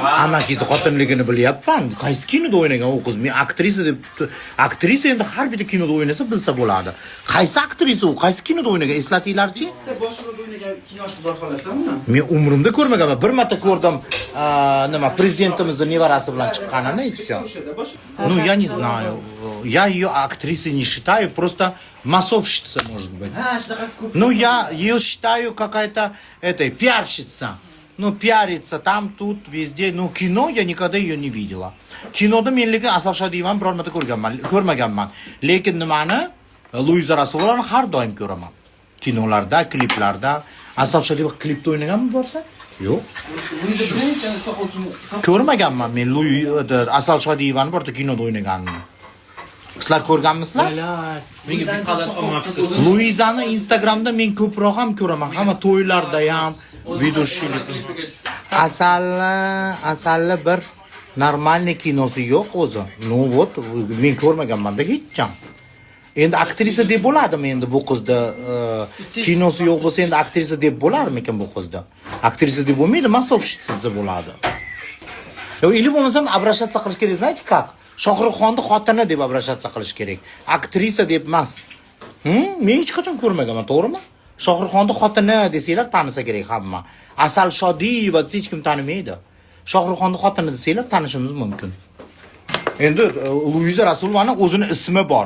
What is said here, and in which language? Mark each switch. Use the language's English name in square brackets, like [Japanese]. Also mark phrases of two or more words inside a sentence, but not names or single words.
[Uzbek] Amakizi xotinligini bilyapman. Qaysi kinoda o'ynagan u qiz? Men aktrisa endi har bitta kinoda o'ynasa bilsa bo'ladi. Qaysi aktrisa u? Qaysi kinoda o'ynagan? Eslatinglarchi? Bosh rolda o'ynagan kinosi bor xohlasanmi? Men umrimda ko'rmaganman. Bir marta ko'rdim, nima prezidentimizning nevarasi bilan chiqqanini aytsa. [Russian] Ну, я не знаю. Я ее актрисой не считаю, просто массовщица, может быть. Ну, я ее считаю какая-то, пиарщица. Ну, пиарится там, тут, везде. Ну, кино я никогда ее не видела. [Uzbek] Kinoda men lekin Asal Shodiyevani biror marta ko'rmaganman. Lekin nimani? Luiza Rasulovani har doim ko'raman. Kinolarda, kliplarda. Asal Shodiyeva klipda o'ynaganmi borsa? Yo'q. Ko'rmaganman men Asal Shodiyevani birorta kinoda o'ynaganini. Sizlar ko'rganmisizlar? Menga bir qalat olmoqchisiz. Luizani Instagramda men ko'proq ham ko'raman. Hamma to'ylarda ham, videoshilik. Asalli bir normalniy kinosi yo'q o'zi. [Russian] Ну вот, [Uzbek] men ko'rmaganman-da hech ham. Endi aktrisa deb bo'ladimi endi bu qizda kinosi yo'q bo'lsa endi aktrisa deb bo'larmikin bu qizda? Aktrisa deb bo'lmaydi, massовщица bo'ladi. Yo, ili bo'lmasam обращаться qilish kerak, [Russian] знаете как? [Uzbek] Shohruxxonning xotini deb обращаться qilish kerak. Aktrisa deb emas. Men hech qachon ko'rmaganman, to'g'rimi? Shohruxxonning xotini desanglar tanisa kerak hamma. Asal Shodiyeva desa hech kim tanimaydi. Shohruxxonning xotini desanglar tanishimiz mumkin. Endi Luiza Rasulovani o'zini ismi bor.